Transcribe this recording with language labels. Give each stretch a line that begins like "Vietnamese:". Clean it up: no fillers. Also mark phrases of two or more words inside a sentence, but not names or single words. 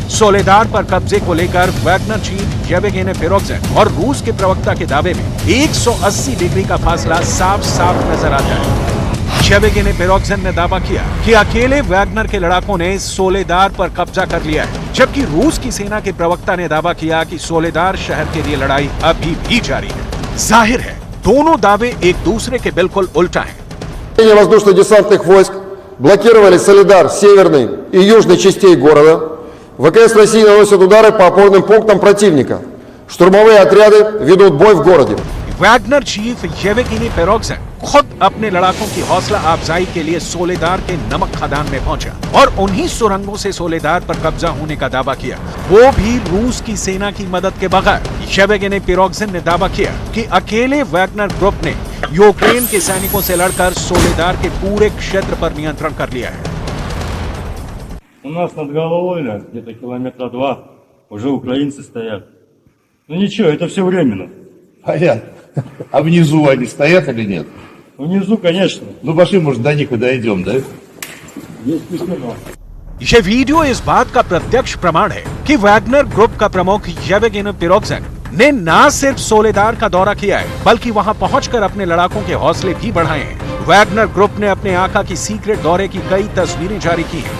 Hindi: सोलेदार पर कब्जे को लेकर वैगनर चीफ येवगेनी पेरोगजिन और रूस के प्रवक्ता के दावे में 180 डिग्री का फासला साफ साफ नजर आता है। येवगेनी पेरोगजिन ने दावा किया कि अकेले वैगनर के लड़ाकों ने सोलेदार पर कब्जा कर लिया है, जबकि रूस की सेना के प्रवक्ता ने दावा किया कि सोलेदार शहर के लिए लड़ाई अभी भी जारी है। जाहिर है दोनों दावे एक दूसरे के बिल्कुल उल्टा हैं।
Russian: Воздушно-десантных войск блокировали Солидар северной и южной частей города. ВКС России наносят удары по опорным пунктам противника. Штурмовые отряды ведут бой в городе.
Hindi: वैगनर चीफ येवगेनी पेरोगजिन खुद अपने लड़ाकों की हौसला अफजाई के लिए सोलेदार के नमक खदान में पहुंचा और उन्हीं सुरंगों से सोलेदार पर कब्जा होने का दावा किया, वो भी रूस की सेना की मदद के बगैर। येवगेनी पेरोगजिन ने दावा किया कि अकेले वैगनर ग्रुप ने यूक्रेन के सैनिकों से लड़कर सोलेदार के पूरे क्षेत्र पर नियंत्रण कर लिया है।
Russian: У нас над головой, где-то километра 2, уже украинцы стоят. Ну ничего, это все временно. Понятно. А внизу они стоят или нет? Внизу, конечно. Ну пошли, может, до них и дойдем, да? Есть письмо.
Hindi: यह वीडियो इस बात का प्रत्यक्ष प्रमाण है कि वैगनर ग्रुप का प्रमुख येवगेनी पेरोगजिन ने न सिर्फ सोलेदार का दौरा किया है, बल्कि वहां पहुंचकर अपने लड़ाकों के हौसले भी बढ़ाए हैं। वैगनर ग्रुप ने अपने आका की सीक्रेट दौरे की कई तस्वीरें जारी की हैं।